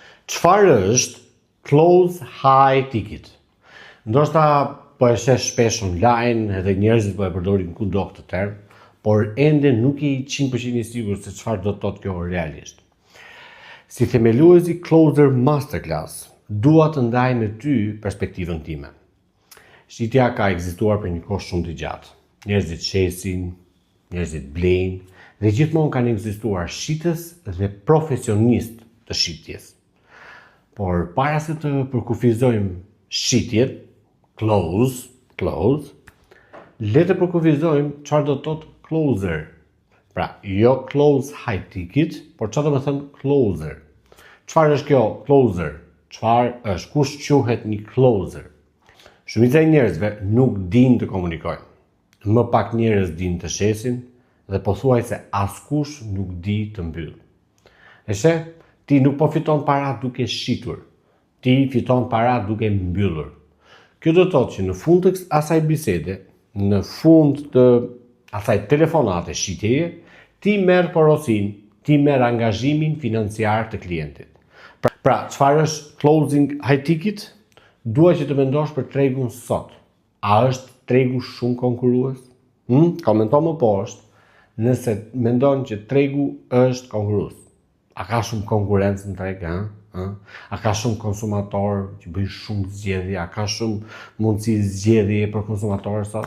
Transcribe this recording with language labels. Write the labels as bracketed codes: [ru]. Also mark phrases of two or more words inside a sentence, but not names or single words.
[sq] Çfarë është [en] close high ticket? [sq] Ndoshta po e shesh shpesh online edhe njerëzit po e përdorin kudo këtë term, por ende nuk i 100% i sigurt se çfarë do të thotë kjo realisht. Si themeluesi Closer Masterclass, dua të ndaj me ty perspektivën time. Shitja ka ekzistuar për një kohë shumë të gjatë. Njerëzit shesin, njerëzit blejnë, dhe gjithmonë kanë ekzistuar shitës dhe profesionist të shitjes. Por para se të përkufizojmë shitjet, close, le të përkufizojmë çfarë do të thotë closer. Pra, jo [en] close high ticket, [sq] por çfarë do të thënë closer. Çfarë është kjo closer? Çfarë është? Kush quhet një closer? Shumica e njerëzve nuk dinë të komunikojnë. Më pak njerëz dinë të shesin dhe pothuajse askush nuk di të mbyll. E sheh, ti nuk po fiton para duke shitur. Ti fiton para duke mbyllur. Kjo do të thotë që në fund të asaj bisede, në fund të asaj telefonate shitjeje, ti merr porosin, ti merr angazhimin financiar të klientit. Pra, çfarë është [en] closing high ticket? [sq] Dua që të mendosh për tregun sot. A është tregu shumë konkurrues? Komento më poshtë nëse mendon që tregu është konkurrues. A ka shumë konkurrencë në treg, A ka shumë konsumator që bëjnë shumë zgjedhje, a ka shumë mundësi zgjedhje për konsumatorë sot?